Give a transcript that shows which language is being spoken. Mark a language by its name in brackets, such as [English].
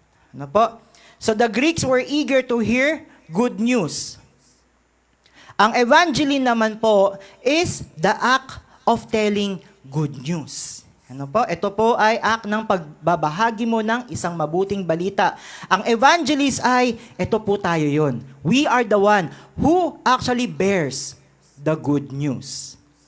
[Filipino] Ano po? [English] So, the Greeks were eager to hear good news. [Filipino] Ang evangeline naman po [English] is the act of telling good news. [Filipino] Ano po? Ito po ay act ng pagbabahagi mo ng isang mabuting balita. Ang evangelist ay, ito po tayo yon. [English] We are the one who actually bears the good news.